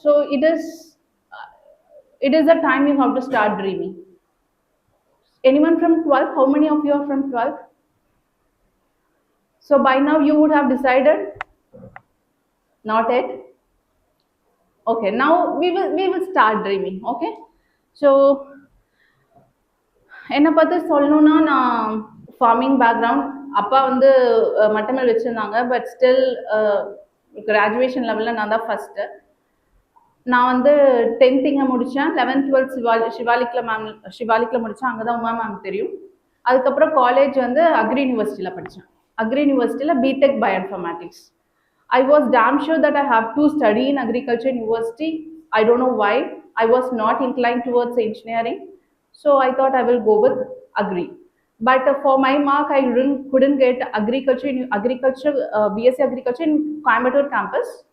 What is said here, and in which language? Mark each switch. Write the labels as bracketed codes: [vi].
[en] So it is the time you have to start dreaming. Anyone from 12th? How many of you are from 12th? So by now you would have decided? Not yet? Okay, now we will start dreaming, okay? [ta] So என்னை பற்றி சொல்லணும்னா நான் farming background. அப்பா வந்து மட்டமேல் வச்சுருந்தாங்க, [en] but still [ta] graduation லெவலில் நான் தான் ஃபஸ்ட்டு. நான் வந்து 10th இங்கே முடித்தேன், 11th 12th சிவாலிக்கில் முடித்தேன். அங்கே தான் உமா மேம் தெரியும். அதுக்கப்புறம் காலேஜ் வந்து அக்ரி யூனிவர்சிட்டியில் படித்தேன். அக்ரி யூனிவர்சிட்டியில் BTech bioinformatics. [en] I was damn sure that I have to study in agriculture university. I don't know why. I was not inclined towards engineering. So I thought I will go with agri. But for my mark, I couldn't get BSc agriculture in Coimbatore campus.